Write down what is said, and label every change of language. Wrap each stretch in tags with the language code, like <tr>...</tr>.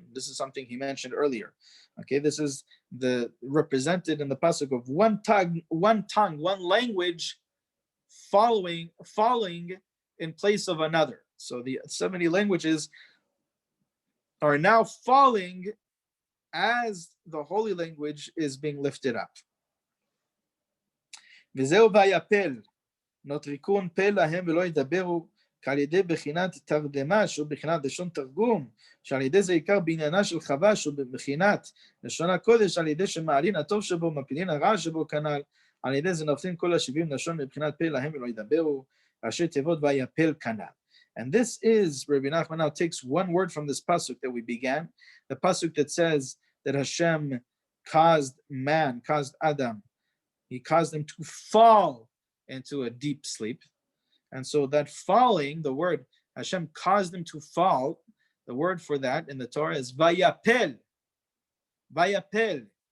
<en>This is something he mentioned earlier. Okay, this is the represented in the pasuk of one tongue, one language falling in place of another. So the 70 languages are now falling as the holy language is being lifted up.</en> <he>V'zeu vayapel notrikun pe lahem v'lo yidaberu כעל ידי בחינת תרדמה שהוא בחינת לשון תרגום, שעל ידי זה עיקר בעניינה של חווה שהוא בחינת לשון הקודש, על ידי שמעלין הטוב שבו מפילין הרע שבו כנ"ל, על ידי זה נופלים כל השבעים לשון מבחינת פה להם ולא ידברו, ראשי תיבות ויפל כנ"ל.</he> <en>And this is, Rabbi Nachman now takes one word from this pasuk that we began, the pasuk that says that Hashem caused Adam, he caused him to fall into a deep sleep. And so that falling, the word Hashem caused him to fall, the word for that in the Torah is vayapel. Vayapel.</en>